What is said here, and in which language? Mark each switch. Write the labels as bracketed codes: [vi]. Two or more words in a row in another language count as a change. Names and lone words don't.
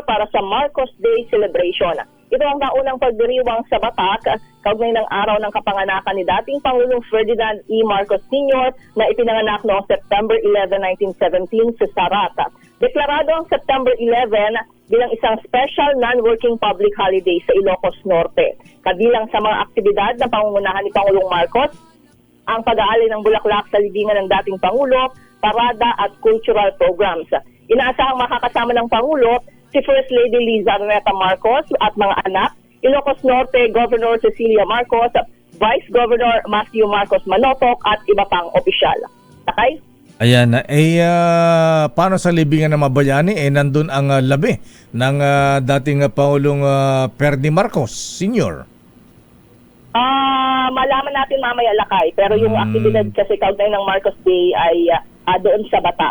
[tl] para sa Marcos Day celebration. Ito ang naunang pagdiriwang sa Batak kaugnay ng araw ng kapanganakan ni dating Pangulong Ferdinand E. Marcos Sr. na ipinanganak noong September 11, 1917 sa Sarata. Deklarado ang September 11 bilang isang [en] special non-working public holiday [tl] sa Ilocos Norte. Kabilang sa mga aktibidad na pangungunahan ni Pangulong Marcos, ang pag-aali ng bulaklak sa libingan ng dating Pangulo, parada at [en] cultural programs. [tl] Inaasahang makakasama ng Pangulo si First Lady Liza Araneta Marcos at mga anak, Ilocos Norte Governor Cecilia Marcos, Vice Governor Matthew Marcos Manotok at iba pang opisyal. Takay? Ayan, paano sa libingan ng mabayani, nandun ang labi ng dating Pangulong Ferdy Marcos Sr. Malaman natin mamaya, Lakay, pero yung aktibidad kasi kaugnay ng Marcos Day ay doon sa Batak.